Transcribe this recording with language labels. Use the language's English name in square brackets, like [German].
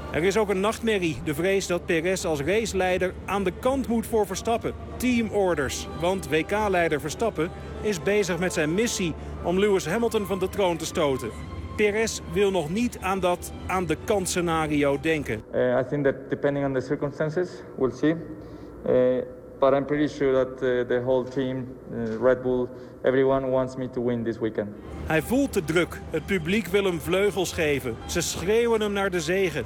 [Dutch] Er is ook een nachtmerrie. De vrees dat Perez als raceleider aan de kant moet voor Verstappen. Team orders. Want WK-leider Verstappen is bezig met zijn missie om Lewis Hamilton van de troon te stoten. Perez wil nog niet aan dat aan de kant scenario denken. [English] I think that depending on the circumstances, we'll see. But I'm pretty sure that the whole team, Red Bull, everyone wants me to win this weekend. [Dutch] Hij voelt de druk. Het publiek wil hem vleugels geven. Ze schreeuwen hem naar de zegen.